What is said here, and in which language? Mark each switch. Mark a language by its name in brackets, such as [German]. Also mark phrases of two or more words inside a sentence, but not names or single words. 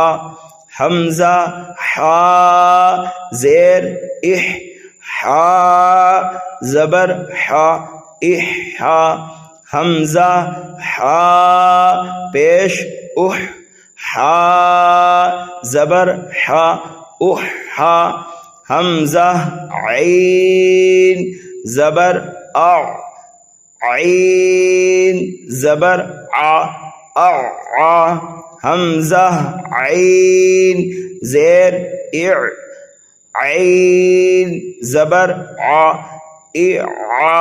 [Urdu] حمزہ ہا زیر اح، ہا زبر ہا، اح ہا. حمزہ ہا پیش اح، ہا زبر ہا، اح ہا. حمزہ عین زبر اع، عین زبر ع، اع. حمزہ عین زیر اع، عین زبر ع، اع.